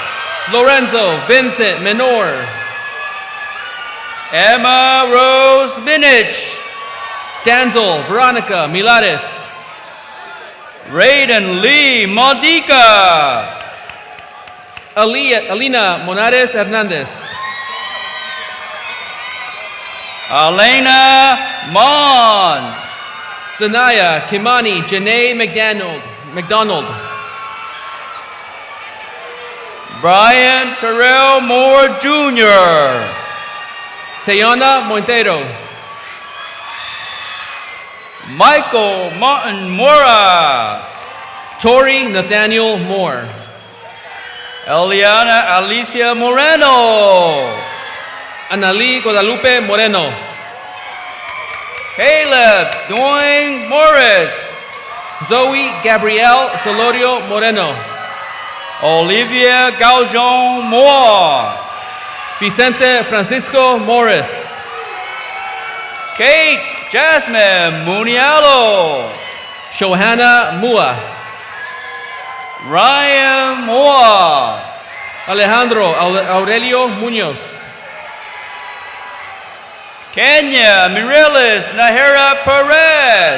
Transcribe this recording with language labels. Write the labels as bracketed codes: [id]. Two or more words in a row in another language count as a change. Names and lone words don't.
[en] Lorenzo Vincent Menor. Emma Rose Minich. Danzel Veronica Milares. Raiden Lee Modica. Alina Monares Hernandez. Elena Mon. Zanaya Kimani Janae McDonald. Brian Terrell Moore Jr. Tayana Montero. Michael Martin Mora. Tori Nathaniel Moore. Eliana Alicia Moreno. Anali Guadalupe Moreno. Caleb Dwayne Morris. Zoe Gabrielle Solorio Moreno. Olivia Gaujon Moore. Vicente Francisco Morris. Kate Jasmine Munialo. Shohana Mua. Ryan Moore. Alejandro Aurelio Munoz. Kenya Mireles Nahera Perez.